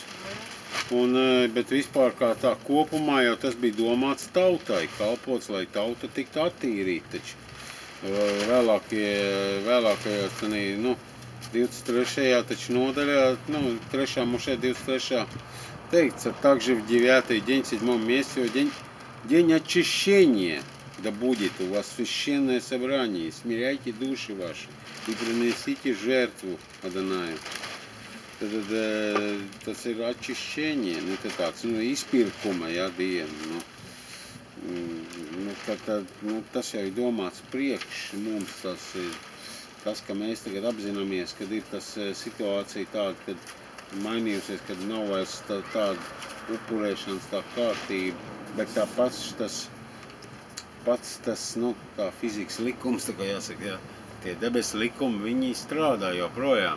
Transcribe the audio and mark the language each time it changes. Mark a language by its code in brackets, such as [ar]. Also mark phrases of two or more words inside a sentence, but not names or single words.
[lv] Bet vispār kā tā kopumā jau tas bija domāts tautai, kalpots, lai tauta tiktu attīrīta. Taču vēlākajos, 23. taču nodaļā, 3. mušē 23. teikts, [ru] также в 9 день 7 месяце, день очищения. Да будет у вас священное собрание, смиряйте души ваши и принесите жертву Adonaju. [lv] Tad tas ir atčišķēņie, tāds, izpirkuma, diena. Tas jau ir domāts priekš mums, tas, ka mēs tagad apzināmies, kad ir tas situācija tāda, kad mainījusies, kad nav vairs tāda upurēšanas tā kārtība, bet tāpats tas, kā fizikas likums, tā kā jāsaka, tie debesu likumi, viņi strādā joprojām.